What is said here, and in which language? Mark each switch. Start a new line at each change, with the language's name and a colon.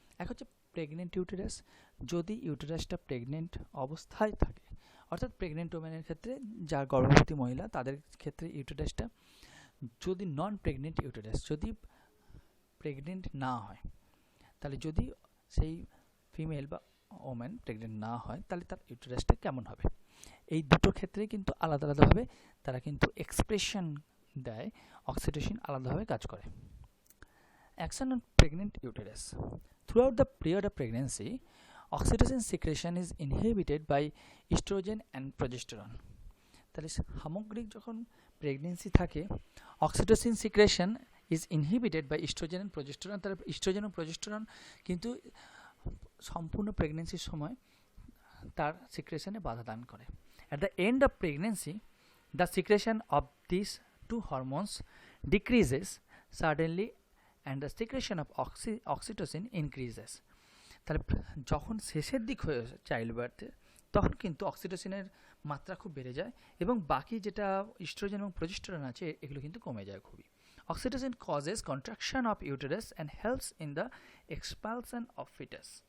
Bangla: এক হচ্ছে pregnant uterus, যদি ইউটেরাসটা প্রেগনেন্ট অবস্থায় থাকে, অর্থাৎ প্রেগনেন্ট ওমেনের ক্ষেত্রে, যার গর্ভবতী মহিলা তাদের ক্ষেত্রে ইউটেরাসটা, যদি নন প্রেগনেন্ট ইউটেরাস, যদি প্রেগনেন্ট না হয়, তাহলে যদি সেই ফিমেল বা ওমেন প্রেগনেন্ট না হয়, তাহলে তার ইউটেরাসটা কেমন হবে। এই দুটো ক্ষেত্রে কিন্তু আলাদা আলাদাভাবে তারা কিন্তু এক্সপ্রেশন দেয়, অক্সিটোসিন আলাদাভাবে কাজ করে।
English: Action on pregnant uterus. Throughout the period of pregnancy, oxytocin secretion is inhibited by estrogen and progesterone.
Bangla: তাহলে সামগ্রিক যখন প্রেগনেন্সি থাকে,
English: Oxytocin secretion is inhibited by oestrogen and progesterone.
Bangla: তাহলে ইস্ট্রোজেন ও প্রজেস্টেরন কিন্তু সম্পূর্ণ প্রেগনেন্সির সময় তার সিক্রেশনে বাধা দান করে।
English: At the end of pregnancy, the secretion of these two hormones decreases suddenly and the secretion of oxytocin increases.
Bangla: তাহলে যখন শেষের দিক হয়ে চাইল্ড বার্থে, তখন কিন্তু অক্সিটোসিনের মাত্রা খুব বেড়ে যায়, এবং বাকি যেটা ইস্ট্রোজেন এবং প্রজেস্টেরন আছে এগুলো কিন্তু কমে যায় খুবই।
English: Oxytocin causes contraction of uterus and helps in the expulsion of foetus.